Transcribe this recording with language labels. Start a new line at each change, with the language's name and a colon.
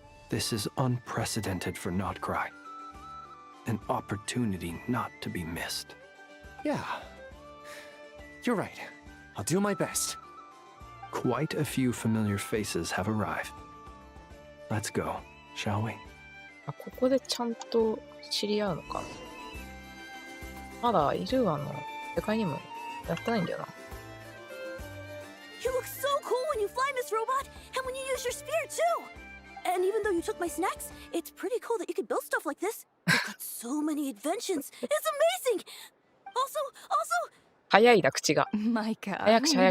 English: This is unprecedented for Nodcry. An opportunity not to be missed. Yeah. You're right. I'll do my best. Quite a few familiar faces have arrived. Let's go, shall we?
Japanese: あ、ここでちゃんと知り合うのか。まだいる世界にもやってないんだよな。
English: You look so cool when you fly, Miss Robot, and when you use your spear too. And even though you took my snacks, it's pretty cool that you could build stuff like this. You've got so many inventions. It's amazing. Also,
Japanese: 早いな口が。
English: Micah,
Japanese: 早口
English: we
Japanese: 早